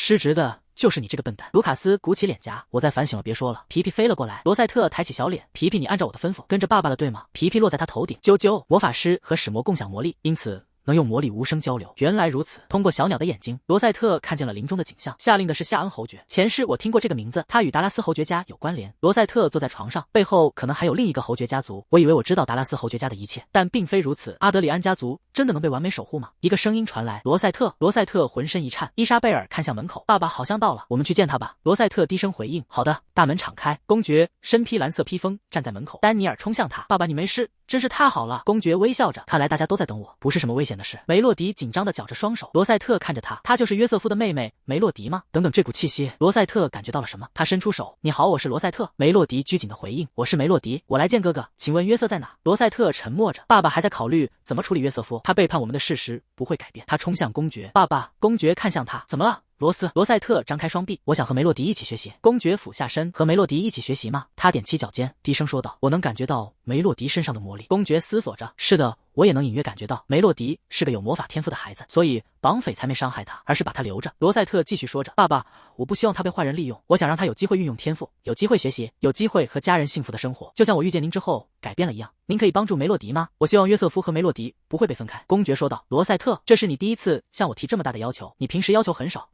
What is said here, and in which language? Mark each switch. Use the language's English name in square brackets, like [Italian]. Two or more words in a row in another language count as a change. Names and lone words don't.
[Chinese] 失職的就是你這個笨蛋。盧卡斯鼓起臉頰，我再反省了，別說了。皮皮飛了過來，羅塞特抬起小臉，皮皮，你按照我的吩咐跟着爸爸了，對嗎？皮皮落在他頭頂，啾啾。魔法師和使魔共享魔力，因此能用魔力無聲交流。原來如此。通過小鳥的眼睛，羅塞特看見了林中的景象。下令的是夏恩侯爵，前世我听過這個名字，他與達拉斯侯爵家有關聯。羅塞特坐在床上，背後可能還有另一個侯爵家族。我以為我知道達拉斯侯爵家的一切，但並非如此。阿德里安家族真的能被完美守護嗎？一個聲音傳來，羅塞特。羅塞特渾身一顫。伊莎貝爾看向門口，爸爸好像到了，我們去見他吧。羅塞特低聲回應，好的。大門敞開，公爵身披藍色披風站在門口，丹尼爾衝向他，爸爸你沒事，真是太好了。公爵微笑着，看来大家都在等我，不是什麼危險的事。梅洛迪緊张地絞着双手，罗塞特看着他，她就是約瑟夫的妹妹梅洛迪嗎？等等，这股氣息，羅塞特感覺到了什麼？他伸出手，你好，我是羅塞特。梅洛迪拘謹地回應，我是梅洛迪，我來見哥哥，請問約瑟在哪？羅塞特沉默着，爸爸還在考慮怎麼處理約瑟夫，他背叛我們的事實不會改變。他衝向公爵，爸爸。公爵看向他，怎麼了？羅塞特張開雙臂，我想和梅洛迪一起學習。公爵俯下身，和梅洛迪一起學習嗎？他踮起腳尖，低聲說道，我能感覺到梅洛迪身上的魔力。公爵思索着，是的，我也能隱約感覺到梅洛迪是個有魔法天賦的孩子，所以綁匪才沒傷害他，而是把他留着。羅塞特繼續說着，爸爸，我不希望他被壞人利用，我想讓他有機會運用天賦，有機會學習，有機會和家人幸福的生活，就像我遇見您之後改變了一樣。您可以幫助梅洛迪嗎？我希望約瑟夫和梅洛迪不會被分開。公爵說道。羅塞特，這是你第一次向我提這麼大的要求，你平時要求很少。